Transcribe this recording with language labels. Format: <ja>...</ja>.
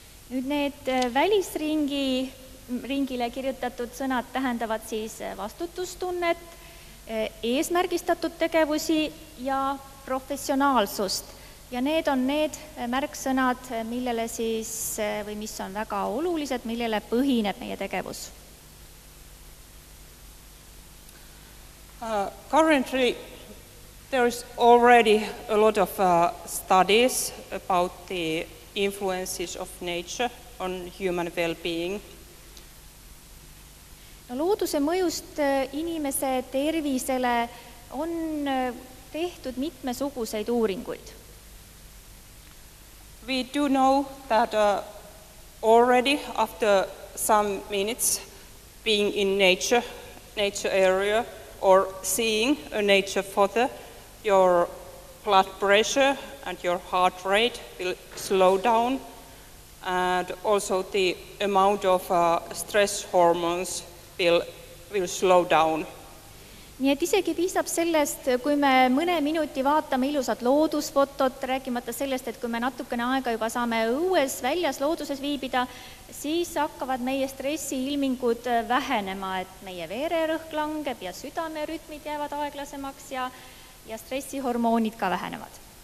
<et>Nüüd need välisringile kirjutatud sõnad tähendavad siis vastutustunnet, eesmärgistatud tegevusi ja professionaalsust. Ja need on need märksõnad, millele siis, või mis on väga olulised, millele põhineb meie tegevus.</et> <en>Currently, there is already a lot of studies about the influences of nature on human well-being.</en> <et>No, looduse mõjust inimese tervisele on tehtud mitmesuguseid uuringuid.</et> <en>We do know that already after some minutes being in nature area or seeing a nature photo, your blood pressure and your heart rate will slow down, and also the amount of stress hormones will slow down.</en> <et>Nii et isegi piisab sellest, kui me mõne minuti vaatame ilusat loodusfotot, rääkimata sellest, et kui me natukene aega juba saame õues, väljas, looduses viibida, siis hakkavad meie stressiilmingud vähenema, et meie vererõhk langeb ja südamerütmid jäävad aeglasemaks ja stressihormoonid ka vähenevad.</et>